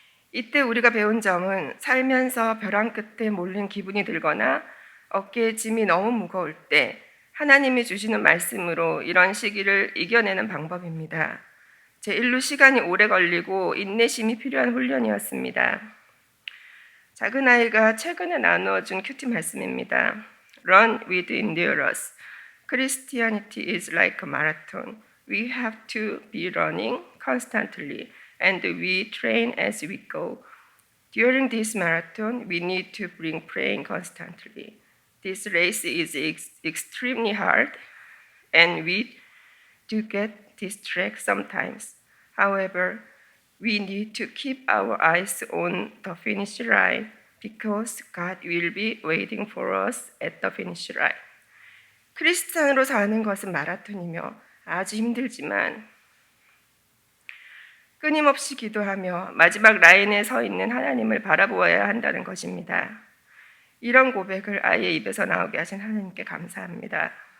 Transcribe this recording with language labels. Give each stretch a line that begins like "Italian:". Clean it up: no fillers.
Korean: 이때 우리가 배운 점은 살면서 벼랑 끝에 몰린 기분이 들거나 어깨에 짐이 너무 무거울 때 하나님이 주시는 말씀으로 이런 시기를 이겨내는 방법입니다. 제1로 시간이 오래 걸리고 인내심이 필요한 훈련이었습니다. 작은 아이가 최근에 나누어준 큐티 말씀입니다.
English: Run with endurance. Christianity is like a marathon. We have to be running constantly, and we train as we go. During this marathon, we need to bring praying constantly. This race is extremely hard, and we do get distracted sometimes. However, we need to keep our eyes on the finish line because God will be waiting for us at the finish line.
Korean: 크리스찬으로 사는 것은 마라톤이며 아주 힘들지만 끊임없이 기도하며 마지막 라인에 서 있는 하나님을 바라보아야 한다는 것입니다. 이런 고백을 아이의 입에서 나오게 하신 하나님께 감사합니다.